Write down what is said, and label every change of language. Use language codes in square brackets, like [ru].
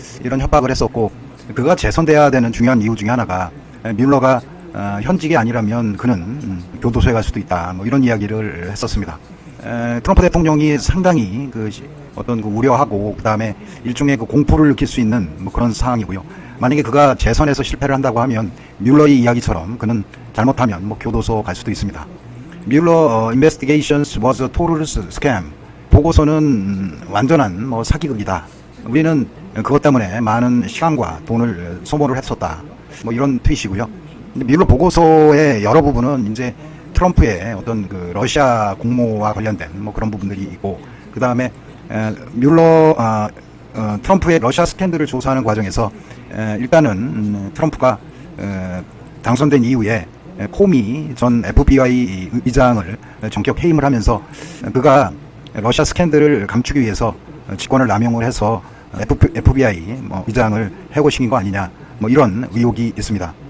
[ko] 이런 협박을 했었고 그가 재선돼야 되는 중요한 이유 중에 하나가 뮬러가 현직이 아니라면 그는 교도소에 갈 수도 있다. 뭐 이런 이야기를 했었습니다. 트럼프 대통령이 상당히 그 어떤 그 우려하고 그 다음에 일종의 그 공포를 느낄 수 있는 뭐 그런 상황이고요. 만약에 그가 재선에서 실패를 한다고 하면 뮬러의 이야기처럼 그는 잘못하면 뭐 교도소 갈 수도 있습니다. [en] 뮬러 investigations was a total scam. [ko] 보고서는 완전한 뭐 사기극이다. 우리는 그것 때문에 많은 시간과 돈을 소모를 했었다. 뭐 이런 트윗이고요. 근데 뮬러 보고서의 여러 부분은 이제 트럼프의 어떤 그 러시아 공모와 관련된 뭐 그런 부분들이 있고 그 다음에 뮬러 트럼프의 러시아 스캔들을 조사하는 과정에서 일단은 트럼프가 당선된 이후에 코미 전 FBI 의장을 전격 해임을 하면서 그가 러시아 스캔들을 감추기 위해서 직권을 남용을 해서 FBI 뭐 의장을 해고시킨 거 아니냐 뭐 이런 의혹이 있습니다.